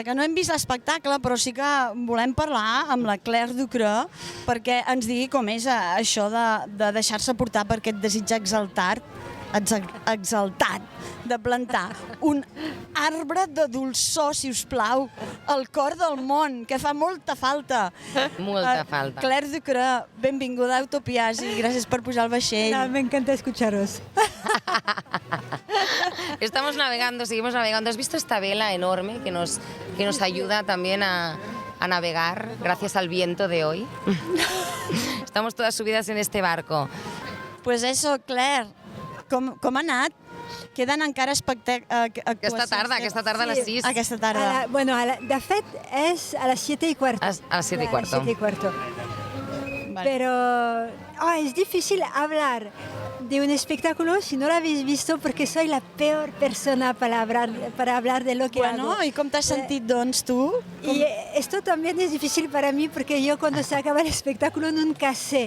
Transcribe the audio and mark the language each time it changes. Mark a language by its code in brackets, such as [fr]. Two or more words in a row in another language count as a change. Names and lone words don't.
[ca] Que no hem vist l'espectacle, però sí que volem parlar amb la Claire Ducreux perquè ens digui com és això de deixar-se portar per aquest desig exaltat de plantar un arbre de dolçor, si us plau, al cor del món, que fa molta falta. Molta falta. Claire Ducreux, benvinguda a Utopias [es] y gracias por [ca] pujar al vaixell. [es] No, me encanta escucharos. Estamos navegando, seguimos navegando. ¿Has visto esta vela enorme que nos ayuda también a navegar gracias al viento de hoy? Estamos todas subidas en este barco. Pues eso, Claire, [ca] com ha anat? Queden encara actuacions. Aquesta tarda a les 6. Aquesta tarda. De fet, és a les 7:15. [es] A las 7:15. Vale. Pero es difícil hablar de un espectáculo si no lo habéis visto, porque soy la peor persona para hablar de lo que hago. Bueno, ¿y cómo te has sentido, doncs, tú? Y esto también es difícil para mí porque yo cuando se acaba el espectáculo nunca sé.